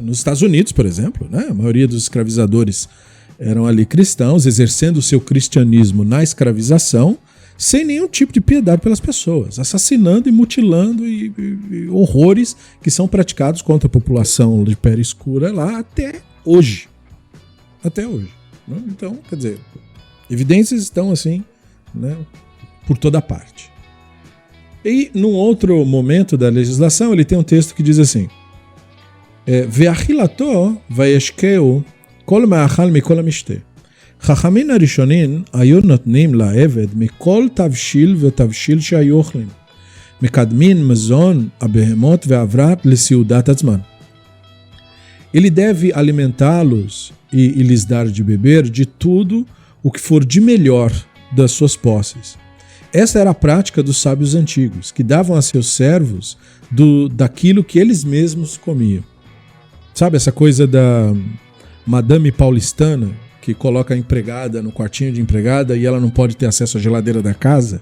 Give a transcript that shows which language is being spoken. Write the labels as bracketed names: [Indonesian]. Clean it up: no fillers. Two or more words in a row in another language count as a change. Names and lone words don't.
[Portuguese] Nos Estados Unidos, por exemplo, né, a maioria dos escravizadores eram ali cristãos, exercendo o seu cristianismo na escravização, sem nenhum tipo de piedade pelas pessoas, assassinando e mutilando e horrores que são praticados contra a população de pele escura lá até hoje. Até hoje. Né? Então, quer dizer, evidências estão assim, né, por toda parte. E num outro momento da legislação, ele tem um texto que diz assim: [Hebrew] ומאכילתו ומשקהו כל מאכל ומכל משתה. חכמים הראשונים היו נותנים לעבד מכל תבשיל ותבשיל שהיו אוכלים. מקדמים מזון הבהמות והאברת לסעודת עצמן. [Portuguese] Ele deve alimentá-los e lhes dar de beber de tudo o que for de melhor das suas posses. Essa era a prática dos sábios antigos, que davam a seus servos daquilo que eles mesmos comiam. Sabe essa coisa da madame paulistana, que coloca a empregada no quartinho de empregada e ela não pode ter acesso à geladeira da casa?